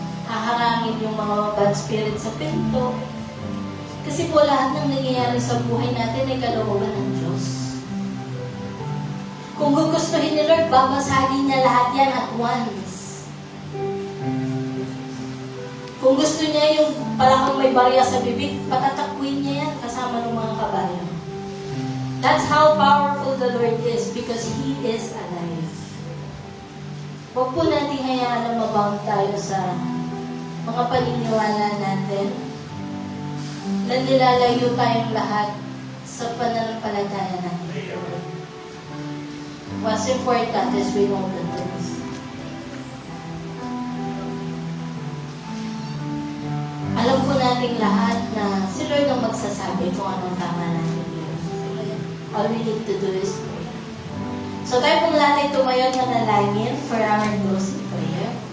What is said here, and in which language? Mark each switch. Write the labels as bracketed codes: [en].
[tl] haharangin yung mga bad spirit sa pinto. Kasi po lahat ng nangyayari sa buhay natin ay kalooban ng Diyos. Kung gugustuhin ni Lord, babasagin niya lahat yan [en] at once. [tl] Kung gusto niya yung palakang may barya sa bibig, patatakbuhin niya yan kasama ng mga kabayo. [en] That's how powerful the Lord is because He is alive. [tl] Huwag po natin hayaan na mabound tayo sa mga paniniwala natin na nilalayo tayong lahat sa pananampalataya natin. [en] What's important is we know the truth. [tl] Alam po nating lahat na si Lord ang magsasabi kung anong tama natin yun. [en] All we need to do is pray. So [tl] tayo pong lahat ay tumayo na nalangin [en] for our closing prayer.